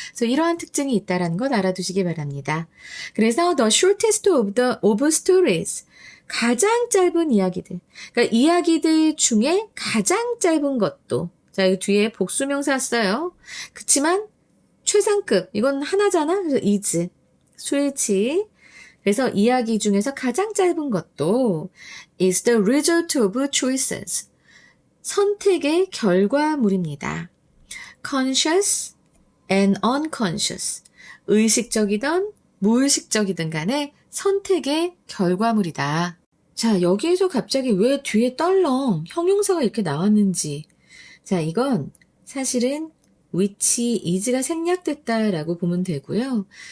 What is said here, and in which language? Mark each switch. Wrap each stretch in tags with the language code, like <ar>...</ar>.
<ko>그래서 이러한 특징이 있다는 것 알아두시기 바랍니다. 그래서</ko> <en>the shortest of stories</en> <ko>가장 짧은 이야기들 그러니까 이야기들 중에 가장 짧은 것도 자 여기 뒤에 복수명사 써요. 그치만 최상급 이건 하나잖아. 그래서 is 수일치 그래서 이야기 중에서 가장 짧은 것도</ko> <en>is the result of choices.</en> <ko>선택의 결과물입니다.</ko> <en>conscious and unconscious.</en> <ko>의식적이든 무의식적이든 간에 선택의 결과물이다. 자, 여기에서 갑자기 왜 뒤에 떨렁 형용사가 이렇게 나왔는지. 자, 이건 사실은 which is가 생략됐다라고 보면 되고요.</ko>